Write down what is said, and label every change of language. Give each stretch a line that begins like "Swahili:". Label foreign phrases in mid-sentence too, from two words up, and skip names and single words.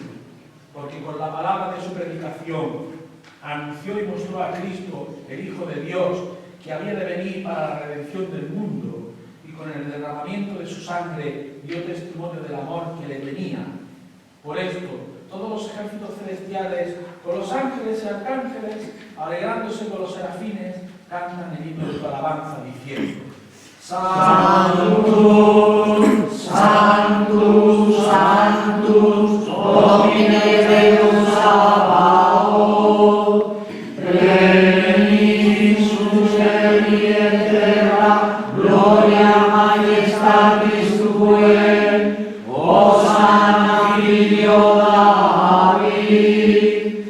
Spanish: Porque con la palabra de su predicación anunció y mostró a Cristo, el Hijo de Dios, que había de venir para la redención del mundo, y con el derramamiento de su sangre dio testimonio del amor que le tenía. Por esto, todos los ejércitos celestiales, con los ángeles y arcángeles, alegrándose con los serafines, cantan el himno de tu alabanza, diciendo:
Latin: Sanctus, Sanctus, Sanctus, Domine Deus Sabaoth, plenius cieli et terra, gloria majestatis Tuae, Hosanna Filio David,